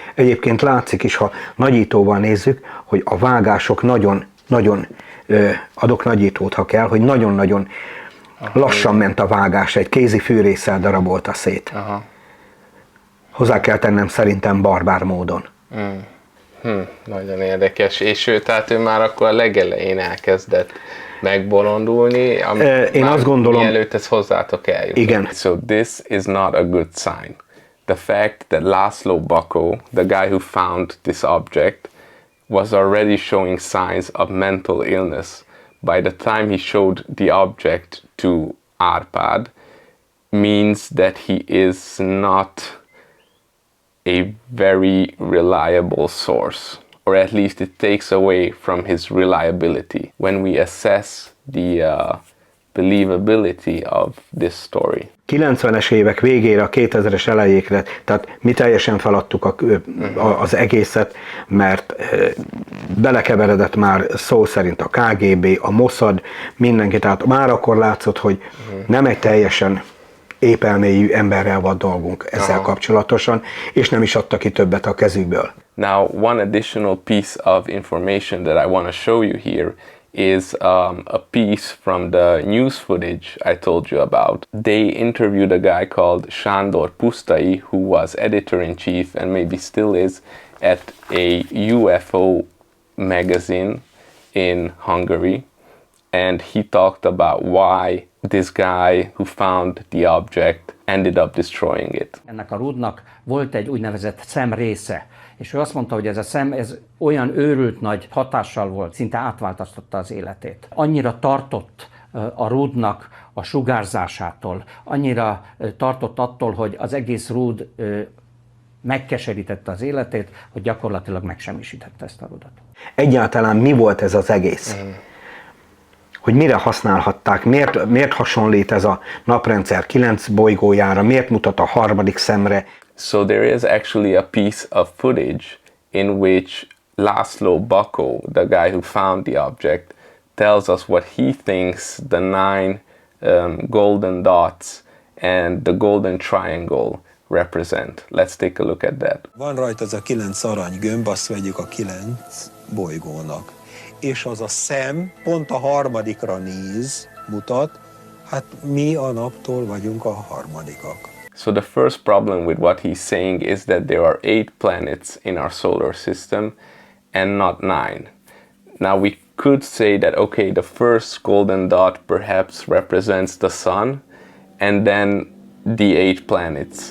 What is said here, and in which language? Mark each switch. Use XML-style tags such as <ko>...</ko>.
<hu>Egyébként látszik is, ha nagyítóval nézzük, hogy a vágások nagyon, adok nagyítót, ha kell, hogy nagyon-nagyon lassan ment a vágás, egy kézi fűrésszel darabolta szét. Hozzá kell tennem szerintem barbár módon. Nagyon érdekes. És tehát ő már akkor a legelején elkezdett megbolondulni, én azt gondolom, mielőtt ez hozzátok eljut. Igen.</hu> <en>So this is not a good sign. The fact that László Bakó, the guy who found this object, was already showing signs of mental illness by the time he showed the object to Árpád means that he is not a very reliable source, or at least it takes away from his reliability when we assess the believability of this story.</en> <hu>90-es évek végére, a 2000-es elejékre, tehát mi teljesen feladtuk az egészet, mert belekeveredett már szó szerint a KGB, a Mossad, mindenki, tehát már akkor látszott, hogy nem egy teljesen épelmélyű emberrel van dolgunk ezzel kapcsolatosan, és nem is adta ki többet a kezükből.</hu> <en>Now, one additional piece of information that I want to show you here is a piece from the news footage I told you about. They interviewed a guy called Sándor Pusztai, who was editor-in-chief and maybe still is at a UFO magazine in Hungary. And he talked about why this guy who found the object ended up destroying it.</en> <hu>Ennek a rúdnak volt egy úgynevezett szemrésze, és ő azt mondta, hogy ez a szem ez olyan őrült nagy hatással volt, szinte átváltoztatta az életét. Annyira tartott a rúdnak a sugárzásától, annyira tartott attól, hogy az egész rúd megkeserítette az életét, hogy gyakorlatilag megsemmisítette ezt a rudat. Egyáltalán mi volt ez az egész? Hogy mire használhatták, miért hasonlít ez a naprendszer 9 bolygójára, miért mutat a harmadik szemre.</hu> <en>So there is actually a piece of footage in which László Bakó, the guy who found the object, tells us what he thinks the 9 golden dots and the golden triangle represent. Let's take a look at that.</en> <hu>Van rajta az a 9 aranygömb, azt vegyük a 9 bolygónak. És az a szem pont a harmadikra néz, mutat, hát mi a naptól vagyunk a harmadikak.</hu> <en>So the first problem with what he's saying is that there are 8 planets in our solar system and not 9. Now we could say that, okay, the first golden dot perhaps represents the sun and then the 8 planets.</en>